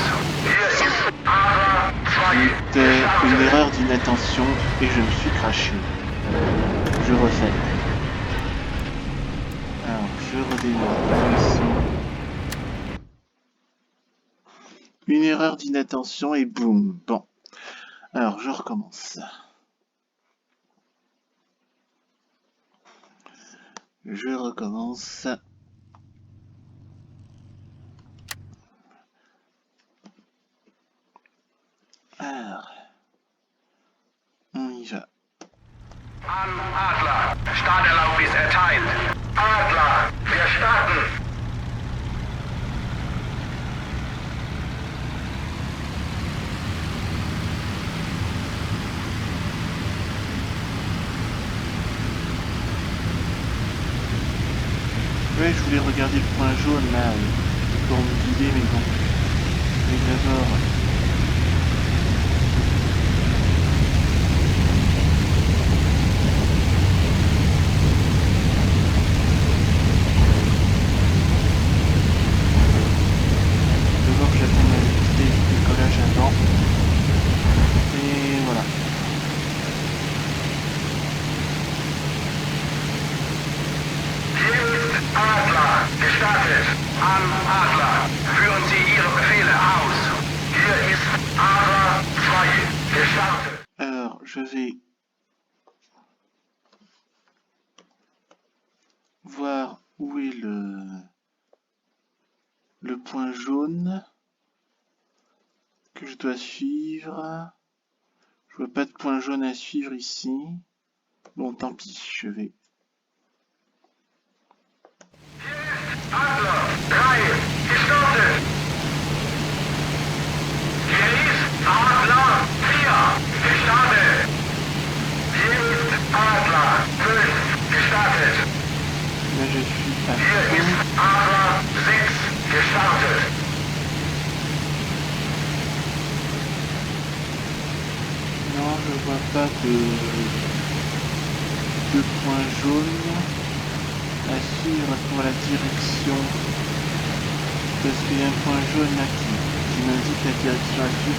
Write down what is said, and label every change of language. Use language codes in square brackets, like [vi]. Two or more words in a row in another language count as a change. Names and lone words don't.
[de] Hier ist Adler 2. [fr] C'était une erreur d'inattention et je me suis craché. Je refais. Alors, je redémarre. Une erreur d'inattention et boum. Bon. Alors, je recommence. Je recommence. Alors, on y va. [de] An Adler, Starterlaubnis erteilt. Adler, wir starten. [fr] Ouais, je voulais regarder le point jaune là pour me guider, mais bon. Mais d'abord. D'abord, j'attends la vitesse du décollage avant. Et voilà. [de] Adler, gestartet. An Adler, führen Sie Ihre Befehle aus. Hier ist Adler 2. Gestartet. [fr] Alors, je vais voir où est le point jaune que je dois suivre. Je vois pas de point jaune à suivre ici. Bon, tant pis, je vais. [de] Adler 3, gestartet. Hier ist Adler 4, gestartet. Hier ist Adler 5, gestartet. [fr] Là, je suis à [de] Hier [fr] fond. [de] ist Adler 6, gestartet. [fr] Non, je vois pas de point jaune à suivre pour la direction. Parce qu'il y a un point jaune là qui m'indique la direction à suivre.